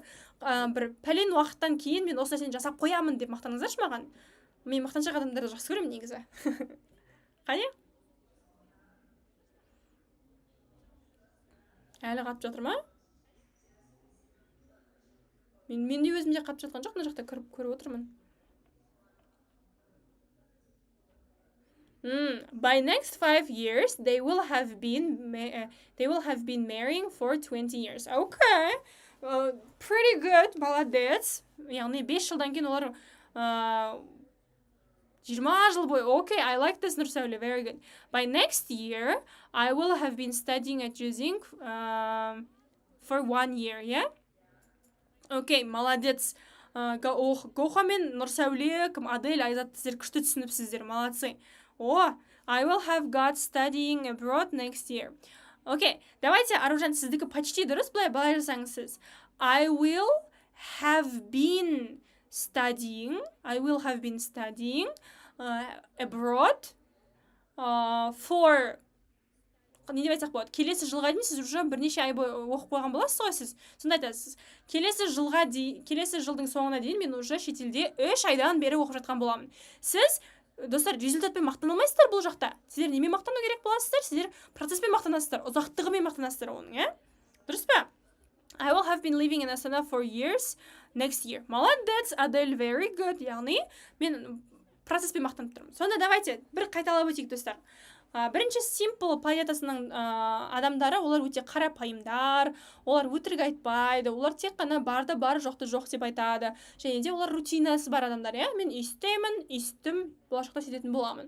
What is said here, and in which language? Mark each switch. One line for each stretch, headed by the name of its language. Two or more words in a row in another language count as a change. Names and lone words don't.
Kazakh: Бір пәлен уақыттан кейін мен осы нәрсені жасап қоямын деп мақтаныңыздаршы маған. Мен мақтаншақ адамдарды жақсы көремін негізі. Қане? Әлі қатып жатыр ма? Мен де өзімде қатып жатқан жоқ, мына жақта көріп отырмын.
English: By next 5 years, they will have been marrying for 20 years. Okay, pretty good,
Kazakh: молодец. Яғни 5 жылдан кейін олар 20 жыл бойы.
English: Okay, I like this, Нұрсәуле, very good. By next year, I will have been studying at Juzing for 1 year,
Kazakh: Okay, молодец. Гоха мен Нұрсәуле, Адель, Айзат, сіздер күшті түсініпсіздер, молодцы.
English: I will have got studying abroad next year.
Kazakh: Окей, давайте, Аружан, сіздікі почти дұрыс, былай жасаңыз сіз.
English: I will have been studying abroad for
Kazakh: не деп айтсақ болады, келесі жылға дейін сіз уже бірнеше ай бойы оқып қойған боласыз ғой сіз. Сонда айтасыз, келесі жылдың соңына дейін мен уже шетелде 3 айдан бері оқып жатқан боламын. Сіз, достар, результатпен мақтана алмайсыздар бұл жақта. Сіздер немен мақтану керек боласыздар? Сіздер процеспен мақтанасыздар, ұзақтығымен мақтанасыздар оның, дұрыс па?
English: I will have been living in Astana for years next year.
Kazakh: Молодец, Адель,
English: very good.
Kazakh: Яғни, мен процеспен мақтанып тұрмын. Сонда давайте бір қайталап өтейік, достар. Бірінші Simple планетасының адамдары, олар өте қарапайымдар, олар өтірік айтпайды, олар тек қана барды бар, жоқты жоқ деп айтады. Және де олар рутинасы бар адамдар, мен өстім, болашақта сөйтетін боламын.